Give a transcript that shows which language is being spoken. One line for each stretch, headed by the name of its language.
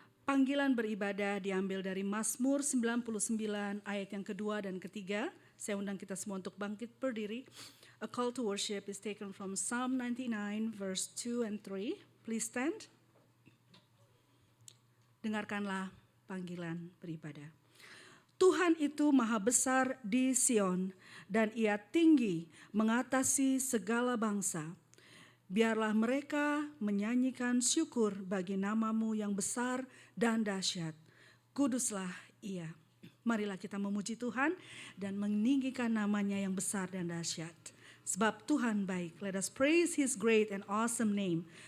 Indonesian: Panggilan beribadah diambil dari Mazmur 99 ayat yang kedua dan ketiga. Saya undang kita semua untuk bangkit berdiri.
English: A call to worship is taken from Psalm 99 verse 2 and 3. Please stand.
Indonesian: Dengarkanlah panggilan beribadah. Tuhan itu maha besar di Sion dan ia tinggi mengatasi segala bangsa. Biarlah mereka menyanyikan syukur bagi namamu yang besar dan dahsyat. Kuduslah ia. Marilah kita memuji Tuhan dan meninggikan namanya yang besar dan dahsyat. Sebab Tuhan baik.
English: Let us praise his great and awesome name.